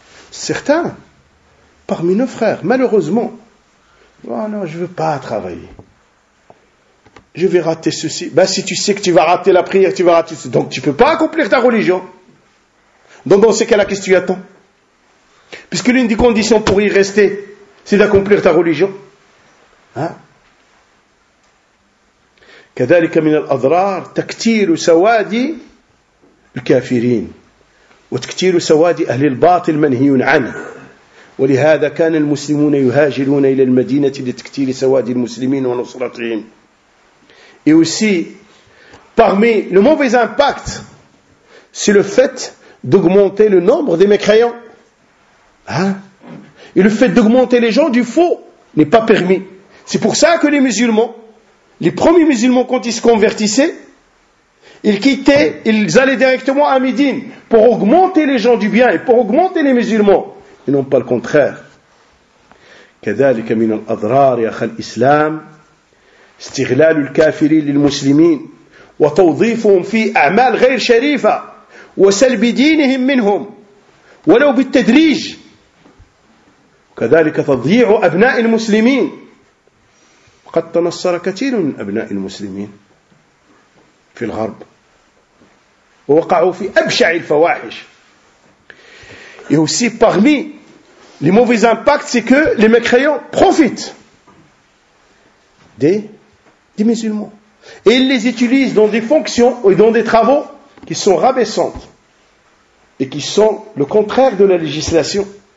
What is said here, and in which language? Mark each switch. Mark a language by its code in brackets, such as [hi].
[fr] Certains, parmi nos frères, malheureusement, oh non, je ne veux pas travailler. Je vais rater ceci. Ben, si tu sais que tu vas rater la prière, tu vas rater ceci. Donc, tu ne peux pas accomplir ta religion. Donc dans ces cas-là, qu'est-ce que tu attends? Puisque l'une des conditions pour y rester, c'est d'accomplir ta religion. Hein? [ar] كذلك من الأضرار تكتير سوادي الكافرين وتكتير سوادي أهل الباطل منهي عنه ولهذا كان المسلمون يهاجرون إلى المدينة لتكتير سوادي المسلمين ونصرتهم. [fr] Et aussi, parmi le mauvais impact, c'est le fait d'augmenter le nombre des mécréants. Hein? Et le fait d'augmenter les gens du faux n'est pas permis. C'est pour ça que les musulmans, les premiers musulmans, quand ils se convertissaient, ils quittaient, ils allaient directement à Médine pour augmenter les gens du bien et pour augmenter les musulmans. Et non pas le contraire. [ar] كذلك من الأضرار يا أخي الإسلام استغلال الكافرين للمسلمين وتوظيفهم في أعمال غير شريفة وسلب دينهم منهم ولو بالتدريج. كذلك تضييع أبناء المسلمين. قد تنصر كثير من أبناء المسلمين في الغرب ووقعوا في أبشع الفواحش. [fr] Et aussi parmi les mauvais impacts, c'est que les mécréants profitent des musulmans et ils les utilisent dans des fonctions et dans des travaux qui sont rabaissantes et qui sont le contraire de la législation.